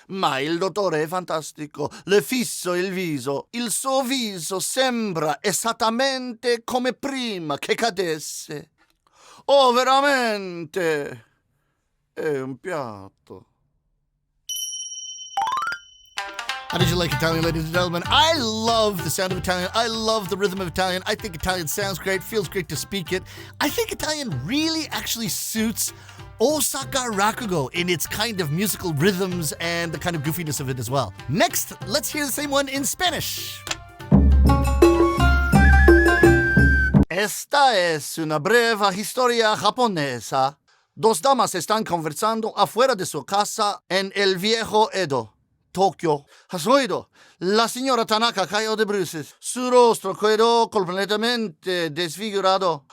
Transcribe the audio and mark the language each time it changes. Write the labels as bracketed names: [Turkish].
[Italian] Ma il dottore è fantastico. Le fisso il viso. Il suo viso sembra esattamente come prima che cadesse. Oh, veramente, è un piatto. [English] How did you like Italian, ladies and gentlemen? I love the sound of Italian. I love the rhythm of Italian. I think Italian sounds great, feels great to speak it. I think Italian really actually suits Osaka Rakugo in its kind of musical rhythms and the kind of goofiness of it as well. Next, let's hear the same one in Spanish. [Spanish] Esta es una breve historia japonesa. Dos damas están conversando afuera de su casa en el viejo Edo, Tokio. ¿Has oído? La señora Tanaka cayó de bruces. Su rostro quedó completamente desfigurado.